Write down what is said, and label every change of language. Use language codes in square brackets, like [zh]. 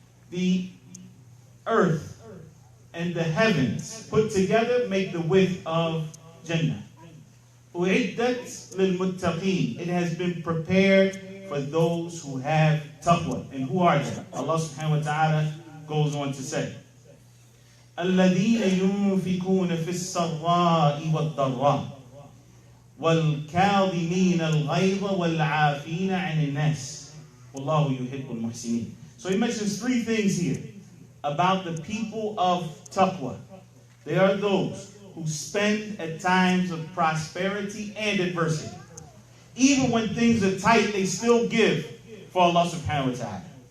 [en] The earth and the heavens put together make the width of Jannah. [ar] أُعِدَّتْ لِلْمُتَّقِينَ. [en] It has been prepared for those who have taqwa. And who are they? [ar] Allah subhanahu wa ta'ala goes on to say, الَّذِينَ يُنْفِقُونَ فِي السَّرَّاءِ وَالضَّرَّاءِ وَالْكَاظِمِينَ الْغَيْظَ وَالْعَافِينَ عَنِ النَّاسِ وَاللَّهُ يُحِبُّ الْمُحْسِنِينَ. [en] So he mentions three things here about the people of taqwa. They are those who spend at times of prosperity and adversity. Even when things are tight, they still give for Allah subhanahu wa ta'ala.